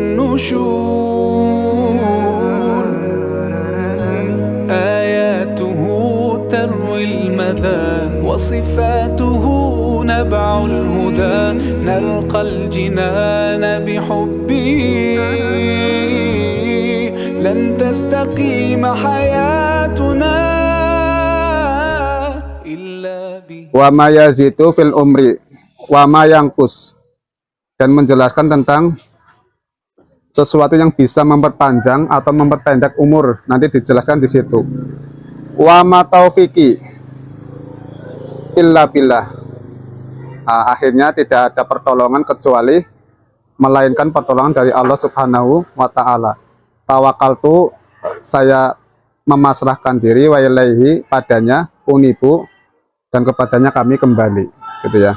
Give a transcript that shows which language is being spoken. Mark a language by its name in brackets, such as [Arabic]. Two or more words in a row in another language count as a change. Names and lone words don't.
[Arabic] النشور آياته تروي المدى وصفاته نبع الهدى نلقى الجنان بحبه لن تستقيم حياتنا إلا به. وما يزيد في العمر وما ينقص, [Indonesian] dan menjelaskan tentang sesuatu yang bisa memperpanjang atau memperpendek umur, nanti dijelaskan di situ. [Arabic] وما توفيقي إلا بالله. [Indonesian] Akhirnya tidak ada pertolongan kecuali melainkan pertolongan dari Allah [Arabic] سبحانه وتعالى. [Indonesian] Tawakaltu, saya memasrahkan diri, [Arabic] وإليه, [Indonesian] padanya, unibu, dan kepadanya kami kembali, gitu ya.